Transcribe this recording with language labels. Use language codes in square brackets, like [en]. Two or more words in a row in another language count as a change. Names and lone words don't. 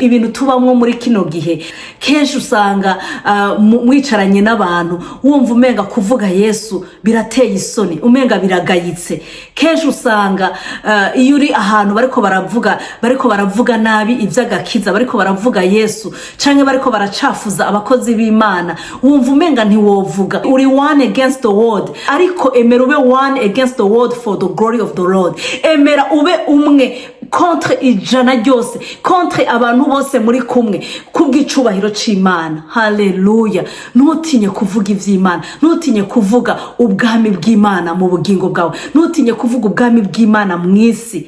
[rn] Ibintu tubamwo muri kino gihe kenshi usanga mwicaranye n'abantu wumva umenga kuvuga Yesu birateye isoni, umenga biragayitse. Kenshi usanga iyo uri ahantu bariko baravuga nabi ivy'agakiza, bariko baravuga Yesu canke bariko baracafuza abakozi b'Imana, wumva umenga ntiwovuga. [en] Uri one against the world, [rn] ariko emera ube [en] one against the world for the glory of the Lord. [rn] Emera ube umwe contre ijana ryose, contre abantu bose muri kumwe kubw'icubahiro c'Imana. Haleluya. Ntutinye kuvuga ivy'Imana, ntutinye kuvuga ubwami bw'Imana mu bugingo bwawe, ntutinye kuvuga ubwami bw'Imana mw'isi.